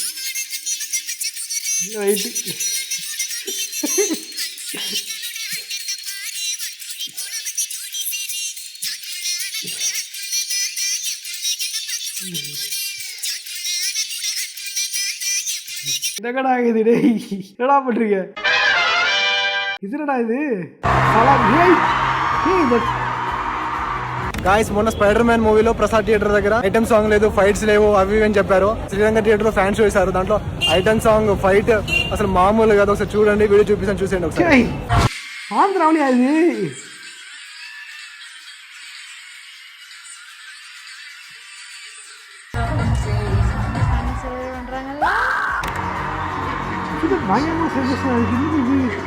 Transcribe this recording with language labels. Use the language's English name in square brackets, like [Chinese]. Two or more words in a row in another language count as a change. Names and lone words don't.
[Tamil] ரைட்டு, என்னடா இது டேய்? என்னடா பண்றீங்க? இது என்னடா இது? [Telugu] గాయస్ మొన్న స్పైడర్ మ్యాన్ మూవీలో ప్రసాద్ థియేటర్ దగ్గర [English] item song [Telugu] లేదు, ఫైట్స్ లేవు, అవి అని చెప్పారు. శ్రీరంగ థియేటర్ లో ఫ్యాన్స్ వేశారు. దాంట్లో [English] item song [Telugu] ఫైట్ అసలు మామూలు కదా. ఒకసారి చూడండి, వీడియో చూపిస్తాను, చూసేయండి ఒకసారి. [Tamil] ஆந்திராவளியா இது? இது பயங்கரமா செஞ்சு இது.